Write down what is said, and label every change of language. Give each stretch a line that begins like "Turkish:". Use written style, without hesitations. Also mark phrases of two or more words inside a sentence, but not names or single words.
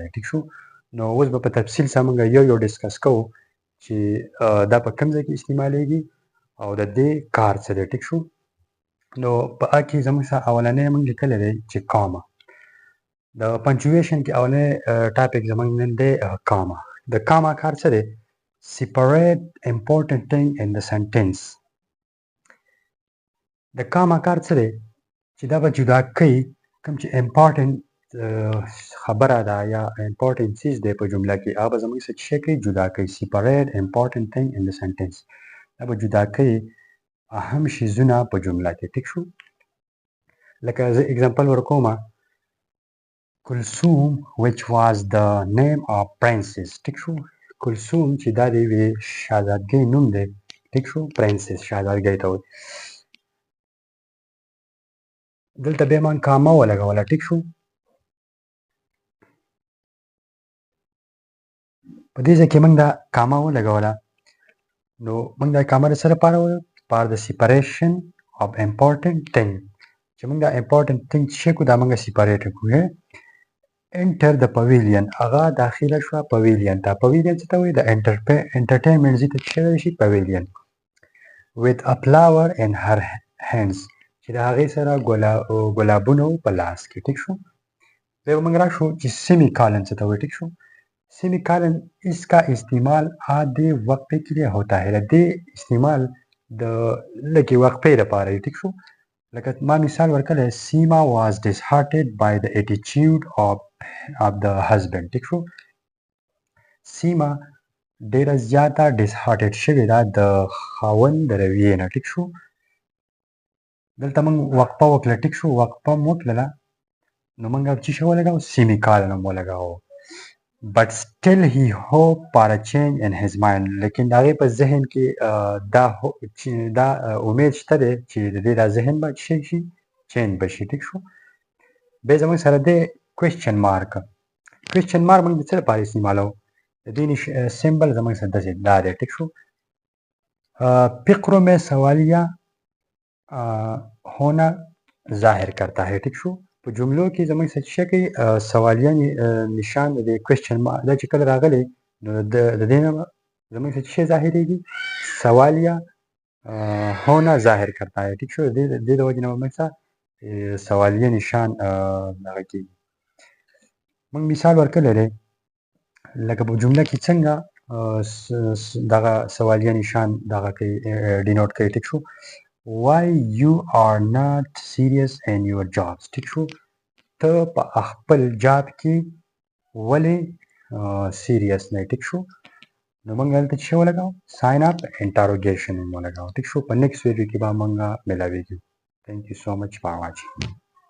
Pashto: ټیک شو، نو اوس به په تفصیل سره موږ یو ډسکس کوو چې دا په کوم ځای کې استعمالیږي او د دې کار څه دی. ټیک شو، نو په ا کې زموږ سره اولنی موږ لیکلی دی چې کاما. د پنچویشن کې اولنی ټاپک زموږ نن دی کاما. د کاما کار څه دی؟
English: separate important thing in the sentence.
Pashto: د کاما کار څه دی؟ چې دا به جدا کوي کوم چې امپارټنټ خبره ده یا امپارټنټ چیز دی په جمله کې، هغه به زموږ څه څه کوي؟ جدا کوي.
English: separate important thing in the sentence،
Pashto: دا به جدا کوي اهم شیزونه په جمله کې. ټیک شو، لکه زه اگزامپل ورکوم، کلثوم
English: which was the name of princess.
Pashto: ټیک شو، کلثوم چې دا د یوې شهزادګۍ نوم دی. ټیک شو، پرنسس شهزادګۍ ته وایي. دلته بیا ما کاما ولګوله. ټیک شو، په دې ځای کې موږ دا کاما ولګوله. نو موږ دا کاما د څه لپاره وویل؟
English: for the separation of important thing.
Pashto: چې موږ دا
English: important thing
Pashto: چې کو دا موږ سیپریټ کړو.
English: enter the pavilion,
Pashto: هغه داخله شو پویلین ته. پویلین څه ته وایي؟ د انټرټینمنټ ځای ته څه شي؟ پویلین.
English: with a flower in her hands،
Pashto: چې د هغې سره ګلابونه په لاس کې. ټیک شو، بیا به موږ راشو چې سیمی کالن څه ته وایي. ټیک شو،
Urdu: سیمی کالن اس کا استعمال آدھے وقفے کے لیے ہوتا ہے.
Pashto: دې استعمال د لږې وقفې لپاره دی. ټیک شو، لکه ما مثال ورکړی، سیما
English: was disheartened by the attitude of the husband.
Pashto: ټیک شو، سیما ډیره زیاته ډسهارټډ شوې ده د خاوند د رویې نه. ټیک شو، دلته موږ وقفه وکړه. ټیک شو، وقفه مو وکړله نو موږ څه شی ولګاوو؟ سیمی کالن هم ولګاوو.
English: but still he hoped for a change in his mind،
Pashto: لیکن د هغې په ذهن کې دا امید شته دی چې د دې دا ذهن به څه شي؟ چینج به شي. ټیک شو، بیا زموږ سره دی
English: question mark. question mark
Pashto: موږ د څه لپاره استعمالوو؟ د دې سمبل زموږ سره داسې دا دی. ټیک شو،
Urdu: فقروں میں سوالیہ ہونا ظاهر کرتا ہے.
Pashto: ټیک شو، په جملو کې زموږ څه څه کوي؟ سوالیه نشان د
English: question mark
Pashto: دا چې کله راغلی نو د دې نه زموږ څه شی ظاهرېږي؟
Urdu: سوالیه ہونا ظاهر کرتا ہے.
Pashto: ټیک شو، د دې د وجې نه موږ څه سوالیه نشان دغه کېږي. موږ مثال ورکړی دی، لکه په جمله کې څنګه دغه سوالیه نشان دغه کوي، ډینوټ کوي. ټیک شو،
English: why you are not serious in your jobs.
Pashto: ټیک شو، ته په خپل جاب کې ولې سیریس نه ټیک شو نو موږ دلته څه ولګاو
English: sign of interrogation
Pashto: ولګاو ټیک شو په
English: next video
Pashto: کې به موږ ملاويږو
English: thank you so much for watching